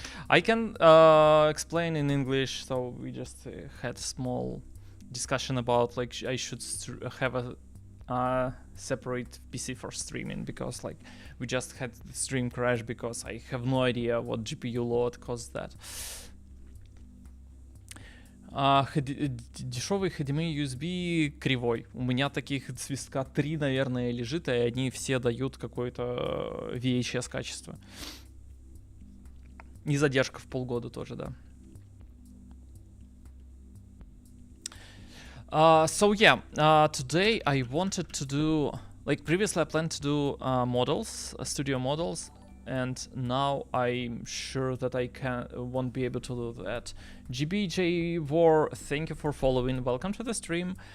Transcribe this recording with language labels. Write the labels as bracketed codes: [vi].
[en] I can explain in English. So we just had small discussion about like I should have a separate PC for streaming, because like we just had the stream crash because I have no idea what GPU load caused that. [ru] Дешевый HDMI USB кривой. У меня таких свистка 3, наверное, лежит, и они все дают какое-то VHS качество. И задержка в полгода тоже, да. [en] So yeah, today I wanted to do, like previously I planned to do models, studio models, and now I'm sure that I won't be able to do that. GBJ War, thank you for following, welcome to the stream.